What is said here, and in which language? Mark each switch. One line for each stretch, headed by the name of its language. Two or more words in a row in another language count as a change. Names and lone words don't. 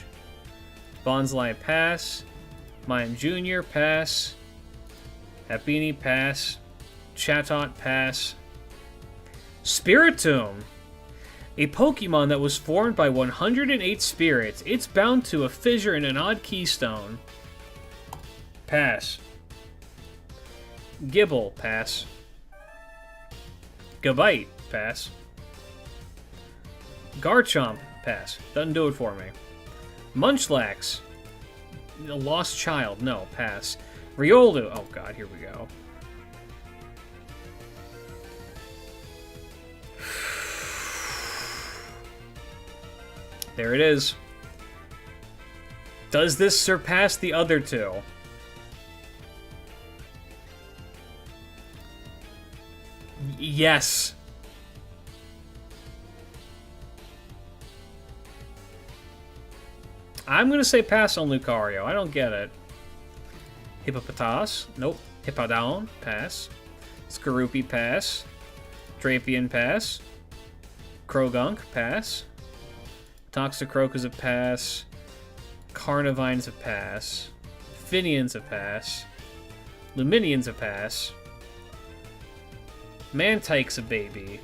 English: Bonsly, pass. Mayan Jr., pass. Happini, pass. Chatot, pass. Spiritomb. A Pokemon that was formed by 108 spirits. It's bound to a fissure in an odd keystone. Pass. Gibble, pass. Gabite, pass. Garchomp, pass. Doesn't do it for me. Munchlax. A lost child, no, pass. Riolu, oh god, here we go. There it is. Does this surpass the other two? Yes. I'm gonna say pass on Lucario. I don't get it. Hippopotas? Nope. Hippowdon? Pass. Skorupi? Pass. Drapion? Pass. Krogunk? Pass. Toxicroak is a pass. Carnivine's a pass. Finian's a pass. Luminian's a pass. Mantike's a baby.